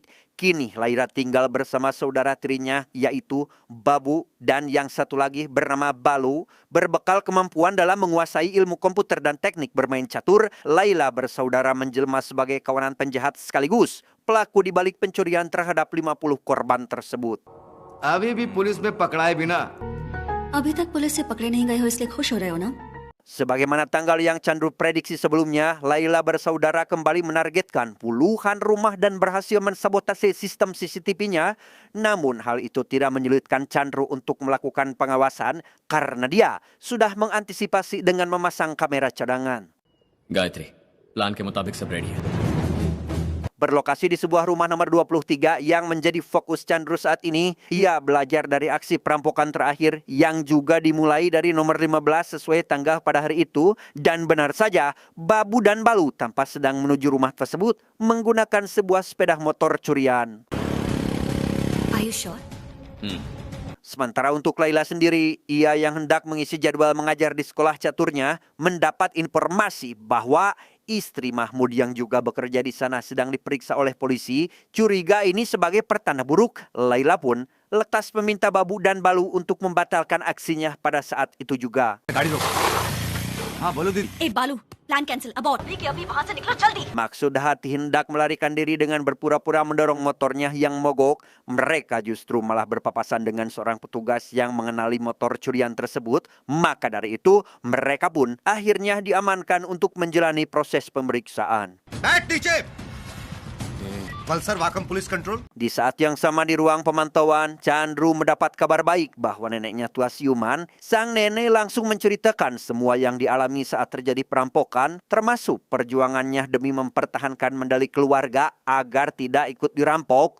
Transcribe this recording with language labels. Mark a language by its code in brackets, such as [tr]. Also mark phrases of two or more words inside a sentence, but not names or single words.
[id] Kini Laila tinggal bersama saudara tirinya yaitu Babu dan yang satu lagi bernama Balu. Berbekal kemampuan dalam menguasai ilmu komputer dan teknik bermain catur, Laila bersaudara menjelma sebagai kawanan penjahat sekaligus pelaku di balik pencurian terhadap 50 korban tersebut. [hi] अभी भी पुलिस में पकड़ाए बिना अभी तक पुलिस से पकड़े नहीं गए हो इसलिए खुश हो रहे हो ना? [id] Sebagaimana tanggal yang Chandru prediksi sebelumnya, Laila bersaudara kembali menargetkan puluhan rumah dan berhasil mensabotase sistem CCTV-nya. Namun hal itu tidak menyulitkan Chandru untuk melakukan pengawasan karena dia sudah mengantisipasi dengan memasang kamera cadangan. [hi] गायत्री प्लान के मुताबिक सब रेडी है [id] Berlokasi di sebuah rumah nomor 23 yang menjadi fokus Chandru saat ini, ia belajar dari aksi perampokan terakhir yang juga dimulai dari nomor 15 sesuai tanggal pada hari itu. Dan benar saja, Babu dan Balu tanpa sedang menuju rumah tersebut menggunakan sebuah sepeda motor curian. [en] Are you sure? [id] Sementara untuk Laila sendiri, ia yang hendak mengisi jadwal mengajar di sekolah caturnya mendapat informasi bahwa istri Mahmud yang juga bekerja di sana sedang diperiksa oleh polisi. Curiga ini sebagai pertanda buruk. Laila pun lekas meminta Babu dan Balu untuk membatalkan aksinya pada saat itu juga. [hi] हाँ बोलो दीदी ए बालू [en] plan cancel abort [hi] अभी वहां से निकलो जल्दी [id] Maksud hati hendak melarikan diri dengan berpura-pura mendorong motornya yang mogok. Mereka justru malah berpapasan dengan seorang petugas yang mengenali motor curian tersebut. Maka dari itu, mereka pun akhirnya diamankan untuk menjalani proses pemeriksaan. [hi] बैठ नीचे पल्सर वाकम [en] police control [id] Di saat yang sama di ruang pemantauan, Chandru mendapat kabar baik bahwa neneknya tua siuman. Sang nenek langsung menceritakan semua yang dialami saat terjadi perampokan, termasuk perjuangannya demi mempertahankan medali keluarga agar tidak ikut dirampok.